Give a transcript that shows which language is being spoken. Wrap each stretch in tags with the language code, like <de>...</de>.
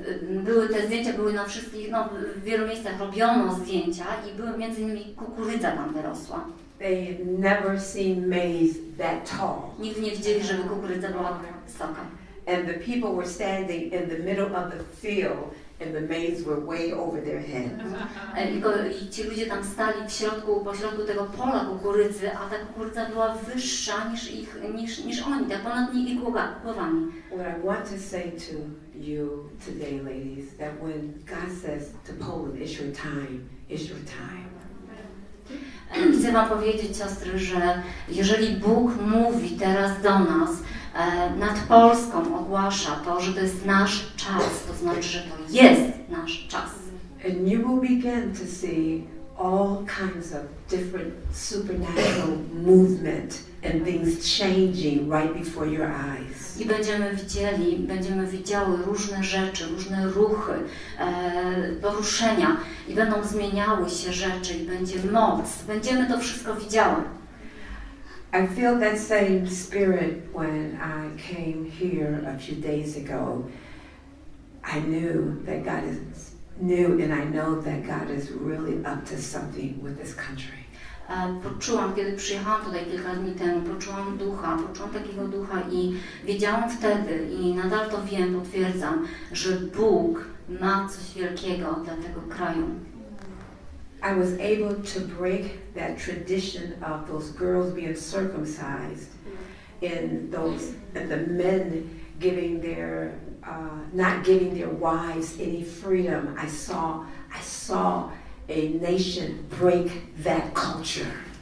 <pl>Były te zdjęcia, były na wszystkich, w wielu miejscach robiono zdjęcia i były między innymi kukurydza tam wyrosła.</pl> <en>They had never seen maize that tall.</en> <pl>Nigdy nie widzieli, żeby kukurydza była wysoka.</pl> <en>And the people were standing in the middle of the field and the maize were way over their head.</en> <pl>I ci ludzie tam stali pośrodku tego pola kukurydzy, a ta kukurydza była wyższa niż oni, tak ponad ich głowami.</pl> <en>What I want to say to you today, ladies, that when God says to Poland, it's your time, it's your time.</en> <pl>Chcę wam powiedzieć, siostry, że jeżeli Bóg mówi teraz do nas, nad Polską ogłasza to, że to jest nasz czas, to znaczy, że to jest nasz czas.</pl> <en>And you will begin to see all kinds of different supernatural movement and things changing right before your eyes.</en> <pl>I będziemy widziały różne rzeczy, różne ruchy, poruszenia i będą zmieniały się rzeczy i będzie moc. Będziemy to wszystko widziały.</pl> <en>I feel that same spirit when I came here a few days ago. I knew that God is new and I know that God is really up to something with this country.</en> <pl>Poczułam, kiedy przyjechałam tutaj kilka dni temu, poczułam takiego ducha i wiedziałam wtedy i nadal to wiem, potwierdzam, że Bóg ma coś wielkiego dla tego kraju.</pl> <en>I was able to break that tradition of those girls being circumcised and the men giving not giving their wives any freedom. I saw a nation break that culture.</en>